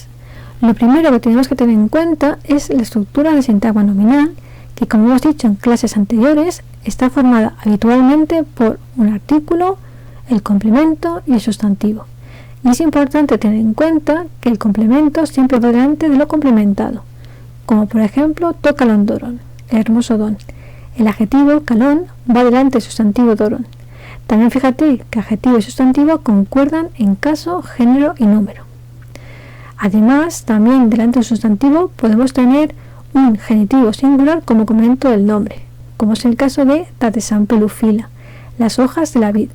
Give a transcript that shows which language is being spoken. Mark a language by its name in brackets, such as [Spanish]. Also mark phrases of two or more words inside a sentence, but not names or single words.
[Spanish] Lo primero que tenemos que tener en cuenta es la estructura de sintagma nominal, que como hemos dicho en clases anteriores, está formada habitualmente por un artículo, el complemento y el sustantivo. Y es importante tener en cuenta que el complemento siempre va delante de lo complementado, como por ejemplo [Greek] τὸ καλὸν δῶρον, [Spanish] el hermoso don. El adjetivo kalon va delante del sustantivo doron. También fíjate que adjetivo y sustantivo concuerdan en caso, género y número. Además, también delante del sustantivo podemos tener un genitivo singular como complemento del nombre, como es el caso de [Greek] τὰ τῆς ἀμπέλου φύλλα, [Spanish] las hojas de la vid.